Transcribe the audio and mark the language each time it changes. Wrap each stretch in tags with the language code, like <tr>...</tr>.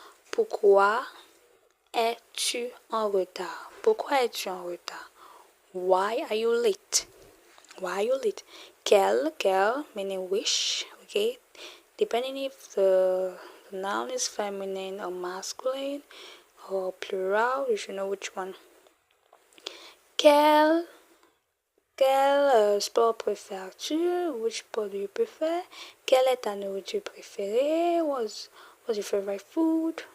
<fr>Pourquoi es-tu en retard? Pourquoi es-tu en retard?</fr> <en>Why are you late? Why are you late? Quel meaning which, okay? Depending if the noun is feminine or masculine or plural, you should know which one.</en> <fr>Quel sport préfères-tu?</fr> <en>Which sport do you prefer?</en> <fr>Quelle est ta nourriture préférée?</fr> <en>What's your favorite food?</en>